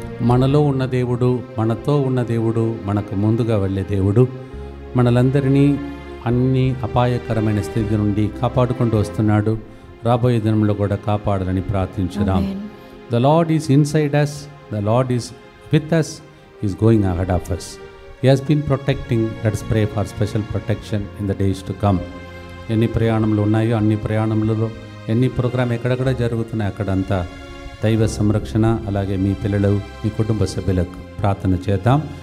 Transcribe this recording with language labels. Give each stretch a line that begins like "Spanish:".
Telugu: మనలో ఉన్న దేవుడు, మనతో ఉన్న దేవుడు, మనకు ముందుగా వెళ్ళే దేవుడు మనలందరినీ అన్ని అపాయకరమైన స్థితి నుండి కాపాడుకుంటూ వస్తున్నాడు. రాబోయే దినంలో కూడా కాపాడాలని ప్రార్థించుదాం.
English: The Lord is inside us, the Lord is with us, is going ahead of us. He has been protecting. Let's pray for special protection in the days to come.
Telugu: ఎన్ని ప్రయాణములు ఉన్నాయో అన్ని ప్రయాణములలో ఎన్ని ప్రోగ్రాం ఎక్కడెక్కడ జరుగుతున్నాయి అక్కడంతా దైవ సంరక్షణ, అలాగే మీ పిల్లలు, మీ కుటుంబ సభ్యులకు ప్రార్థన చేద్దాం.